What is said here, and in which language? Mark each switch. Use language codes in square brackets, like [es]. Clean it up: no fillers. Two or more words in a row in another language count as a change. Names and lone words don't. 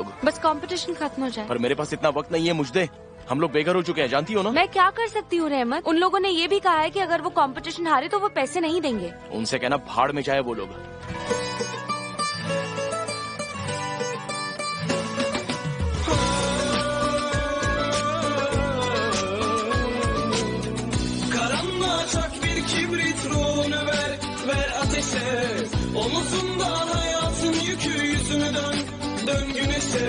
[hi] बस कंपटीशन खत्म हो जाए। पर मेरे पास इतना वक्त नहीं है मुझदे, हम लोग बेघर हो चुके हैं, जानती हो ना? मैं क्या कर सकती हूँ रहमत? उन लोगों ने ये भी कहा है कि अगर वो कंपटीशन हारे तो वो पैसे नहीं देंगे। उनसे कहना भाड़ में जाए वो लोग। [tr] Karanlık bir kibrit ruhunu ver ateşe. Omuzunda hayatın yükü, yüzünü dön güneşe.